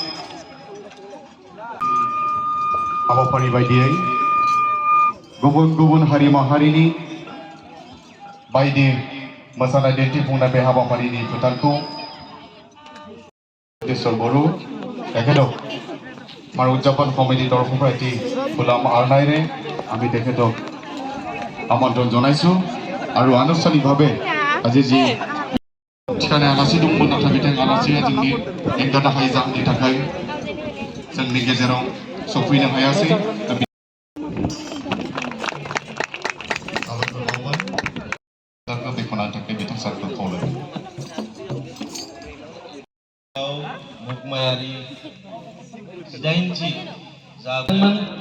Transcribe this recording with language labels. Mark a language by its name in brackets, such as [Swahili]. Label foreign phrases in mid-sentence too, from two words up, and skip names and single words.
[Bodo] हाबाफारि बायदियै गुबुन गुबुन हारि माहारिनि बायदि मोसानाय दिन्थिफुंनाय बे हाबाफारिनि फोथारखौ ईश्वर बरु [Assamese] তেখেতক আমাৰ উদযাপন কমিটিৰ তৰফৰ পৰা এটি খোলা আৰনাইৰে আমি তেখেতক আমন্ত্ৰণ জনাইছোঁ আৰু আনুষ্ঠানিকভাৱে আজি যি ঠিকানাय [Bodo] आलासि दंमोन नाथाय बिथां आलासिया जोंनि एंगारनो हायै जाहोननि थाखाय जोंनि गेजेराव सफैनो हायासै। बेखौनो थाखाय बिथां सारखौ खावलायो। मुगमायारि जिदाइनथि जादोंमोन।